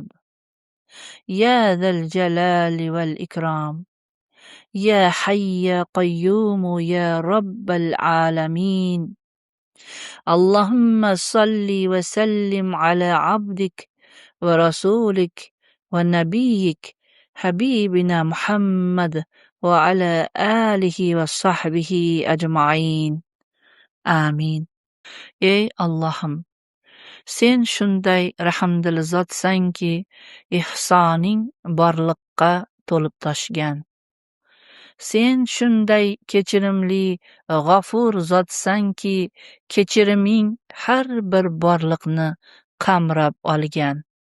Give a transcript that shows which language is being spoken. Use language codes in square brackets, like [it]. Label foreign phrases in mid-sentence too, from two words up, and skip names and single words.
[ar] يا ذا الجلال والإكرام يا حي يا قيوم يا رب العالمين اللهم صل وسلم على عبدك ورسولك ونبيك حبيبنا محمد وعلى آله وصحبه أجمعين آمين. [uz] Ey Allohim, sen shunday rahmdil zotsanki, ihsoning borliqqa to'lib toshgan. Sen shunday kechirimli, g'afur zotsanki, kechiriming har bir borliqni qamrab olgan.